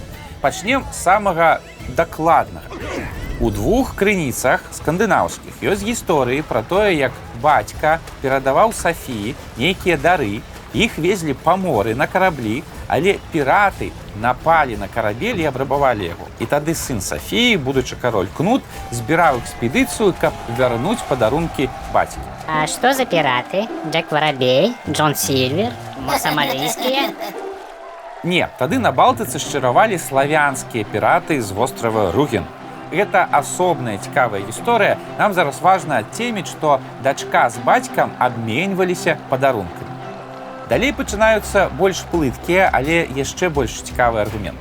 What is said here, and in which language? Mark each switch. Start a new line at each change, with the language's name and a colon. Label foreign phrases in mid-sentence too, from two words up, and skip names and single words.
Belarusian: Пачнем з самага дакладнага. У двух крыніцах скандынаўскіх ёсць гісторыі пра тое, як бацька перадаваў Сафіі нейкія дары, іх везлі па моры на караблі, але піраты напалі на карабель і абрабавалі яго. І тады сын Сафіі, будучы кароль Кнут, збіраў экспедыцыю, каб вярнуць падарункі бацькі.
Russian: А что за пираты? Джек Воробей, Джон Сильвер, сомалийские?
Belarusian: Не, тады на Балтыцы шчыравалі славянскія піраты з вострава Руген. Гэта асобная цікавая гісторыя. Нам зараз важна адцеміць, што дачка з бацькам абменьваліся падарункамі. Далей пачынаюцца больш плыткія, але яшчэ больш цікавыя аргументы.